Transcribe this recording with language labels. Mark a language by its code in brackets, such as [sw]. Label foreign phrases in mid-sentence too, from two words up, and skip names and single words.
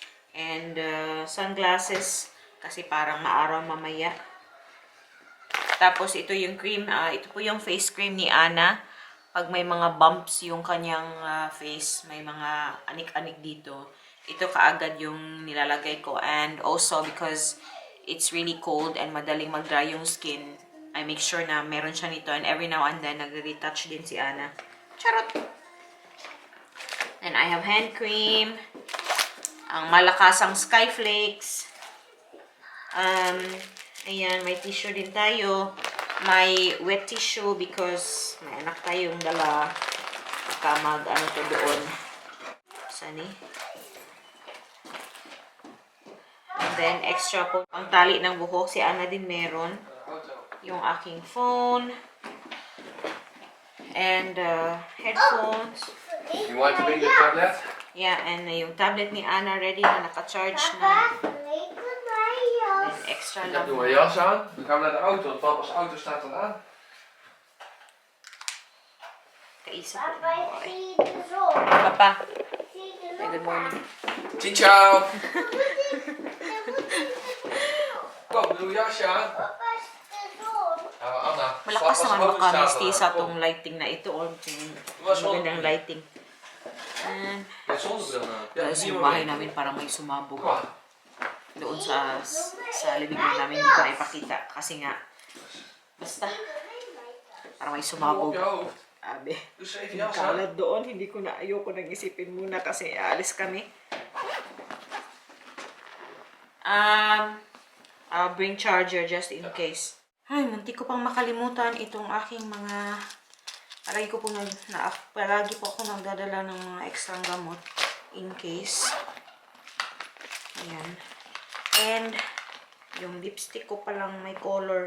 [tl] And sunglasses kasi parang maaraw mamaya. Tapos ito yung cream, ito po yung face cream ni Ana. Pag may mga bumps yung kanyang face, may mga anik-anik dito, ito kaagad yung nilalagay ko. [en] And also because it's really cold and [tl] madaling mag-dry yung [en] skin, I make sure [tl] na meron siya nito. [en] And every now and then, [tl] nagre-retouch din si Ana. Charot! [en] And I have hand cream. [tl] Ang malakasang Skyflakes. Ayan, may tissue din tayo. May [en] wet tissue because [tl] may anak tayong dala. Baka mag-ano to doon. Sani? [en] And then, [tl] extra po pang tali ng buhok. Si Ana din meron. Yung aking phone. [en] And headphones. You want to bring the tablet? Yeah, and [tl] yung tablet ni Anna ready na, naka-charge na. [en] And extra [nl] Ik [tl] lang. [nl] heb nu mijn jas aan. Dan gaan we naar de auto, want papa's auto staat al aan. [tl] Kaisa ko na Papa, [en] good morning. [it] Ciao, ciao. [nl] Kom, doe je jasje aan. Anna, [tl] Malakas [nl] papa's [tl] naman [nl] auto staat [tl] makamisti [nl] al [tl] sa [nl] aan. Kom. [tl] tong lighting na ito. Or [nl] Was wel [tl] magandang [nl] goed. [tl] lighting. And [nl] Met zonnebril aan. Ja, [tl] guys, [nl] zie je [tl] yung [nl] maar [tl] bahay [nl] mee. [tl] namin parang may sumabog. [nl] Kom maar. [tl] Doon sa living room namin, hindi ko na ipakita. Kasi nga, basta, parang may [nl] Doe op [tl] sumabog. [nl] je hoofd. Abe. Doe eens even [tl] Yung [nl] jas aan. [tl] kalat doon, hindi ko na, ayoko nang isipin muna kasi aalis kami. [en] I'll bring charger just in case. [tl] Ay, munti ko pang makalimutan itong aking mga, palagi po ako nagdadala ng mga extrang gamot [en] in case. [tl] Ayan. And, yung lipstick ko palang may color.